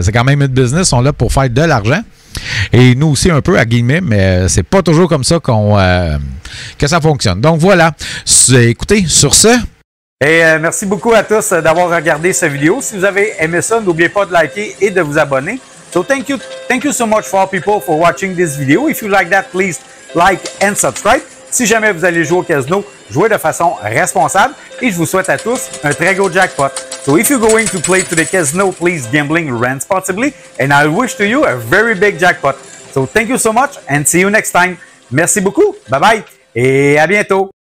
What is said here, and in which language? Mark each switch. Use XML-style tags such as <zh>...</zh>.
<fr>C'est quand même une business. Ils sont là pour faire de l'argent. Et nous aussi un peu à guillemets, mais c'est pas toujours comme ça que ça fonctionne. Donc voilà. Écoutez, sur ce, Et merci beaucoup à tous d'avoir regardé cette vidéo. Si vous avez aimé ça, n'oubliez pas de liker et de vous abonner.</fr> <en>So thank you so much for all people for watching this video. If you like that, please like and subscribe.</en> <fr>Si jamais vous allez jouer au casino, jouez de façon responsable et je vous souhaite à tous un très gros jackpot.</fr> <en>So if you're going to play to the casino, please gambling responsibly and I wish to you a very big jackpot. So thank you so much and see you next time.</en> <fr>Merci beaucoup. Bye bye et à bientôt.</fr>